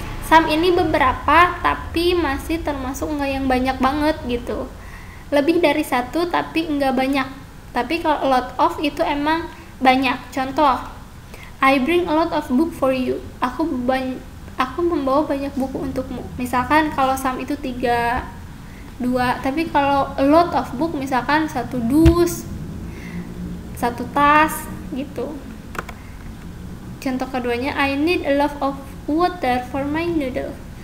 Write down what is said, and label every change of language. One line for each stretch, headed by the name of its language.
Indonesian: Some ini beberapa, tapi masih termasuk nggak yang banyak banget gitu. Lebih dari satu, tapi nggak banyak. Tapi kalau a lot of itu emang banyak.
English: Contoh, I bring a lot of book for you.
Indonesian: Aku membawa banyak buku untukmu. Misalkan kalau some itu 3, 2. Tapi kalau a lot of book, misalkan 1 dus, 1 tas, gitu.
English: Contoh keduanya, I need a lot of water for my noodle.